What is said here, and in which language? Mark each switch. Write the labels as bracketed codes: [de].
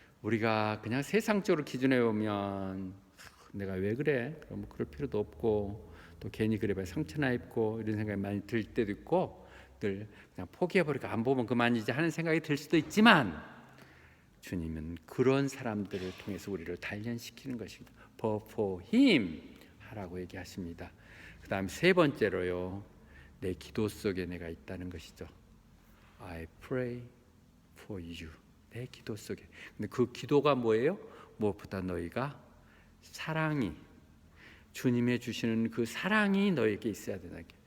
[ko] 우리가 그냥 세상적으로 기준해 보면 내가 왜 그래? 뭐 그럴 필요도 없고 또 괜히 그래봐야 상처나 입고 이런 생각이 많이 들 때도 있고 늘 그냥 포기해버리고 안 보면 그만이지 하는 생각이 들 수도 있지만 주님은 그런 사람들을 통해서 우리를 단련시키는 것입니다. [en] But for him [ko] 하라고 얘기하십니다. 그 다음 세 번째로요. 내 기도 속에 내가 있다는 것이죠. [en] I pray for you. [ko] 내 기도 속에. 근데 그 기도가 뭐예요? 무엇보다 너희가 사랑이 주님의 주시는 그 사랑이 너에게 있어야 된다.